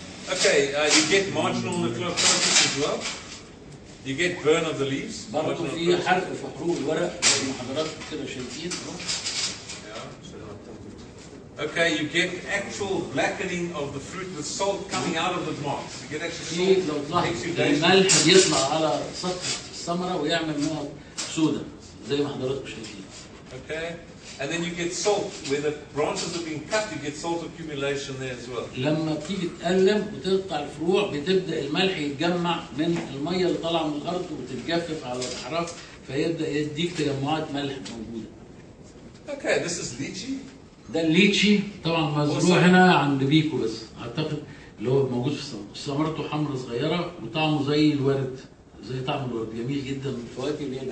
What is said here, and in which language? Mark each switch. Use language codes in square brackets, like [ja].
[en] Okay, you get marginal nucleosis as well. You get burn of the leaves. [ar] برضه في حرق في حروق الورق زي ما حضراتكم كده شايفين. [en] Okay, you get actual blackening of the fruit with salt coming out of the moss. You get actually salt. [ar] لو تلاحظ الملح بيطلع على سطح الثمرة ويعمل منها سودة زي ما حضراتكم شايفين. [en] Okay, and then you get salt where the branches are being cut. You get salt accumulation there as well. [ar] لما بتيجي تقلم وتقطع الفروع بتبدأ الملح يتجمع من المية اللي طالعة من الأرض وتتجفف على الأحراف، فيبدأ يديك تجمعات ملح موجودة. [en] Okay, this is lychee. [ar] ده الليتشي طبعا مزروع هنا عند بيكو، بس اعتقد اللي هو موجود في ثمرته حمراء صغيره وطعمه زي الورد، زي طعم الورد، جميل جدا من الفواكه اللي هي.